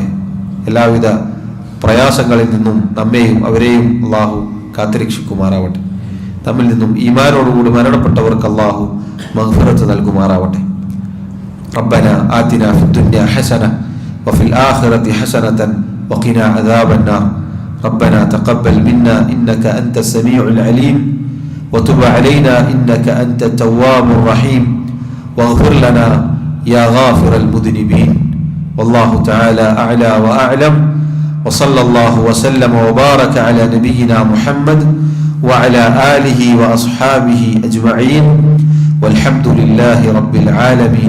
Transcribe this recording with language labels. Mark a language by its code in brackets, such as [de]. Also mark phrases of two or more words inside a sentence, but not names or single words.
[ml] എല്ലാവിധ പ്രയാസങ്ങളിൽ നിന്നും നമ്മെയും അവരെയും അല്ലാഹു കാത്തുരക്ഷിക്കുമാറാവട്ടെ. നമ്മിൽ നിന്നും ഈമാനോടുകൂടി മരണപ്പെട്ടവർക്ക് അല്ലാഹു മഗ്ഫിറത്ത് നൽകുമാറാവട്ടെ. [ar] ربنا آتنا في الدنيا حسنة وفي الآخرة حسنة وقنا عذاب النار. ربنا تقبل منا إنك أنت السميع العليم وتب علينا إنك أنت التواب الرحيم واغفر لنا يا غافر المذنبين. والله تعالى أعلى وأعلم. وصلى الله وسلم وبارك على نبينا محمد وعلى آله وأصحابه أجمعين والحمد لله رب العالمين.